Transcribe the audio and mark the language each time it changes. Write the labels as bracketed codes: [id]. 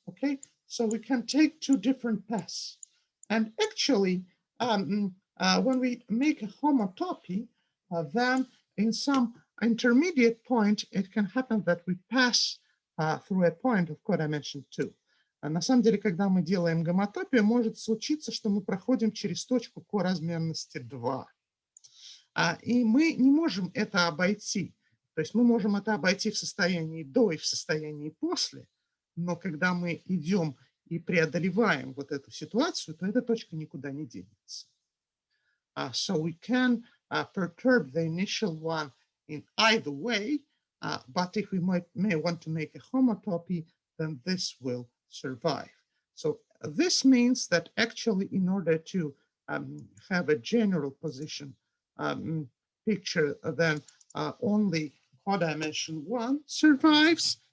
[en] Okay, so we can take two different paths. And actually, when we make a homotopy, then in some intermediate point, it can happen that we pass through a point of codimension 2. [ru] На самом деле, когда мы делаем гомотопию, может случиться, что мы проходим через точку коразмерности 2. И мы не можем это обойти. То есть мы можем это обойти в состоянии до и в состоянии после, но когда мы идем и преодолеваем вот эту ситуацию, то эта точка никуда не денется. [en] So we can perturb the initial one in either way, but if we may want to make a homotopy, then this will survive. So this means that actually, in order to have a general position picture, then only codimension 1 survives.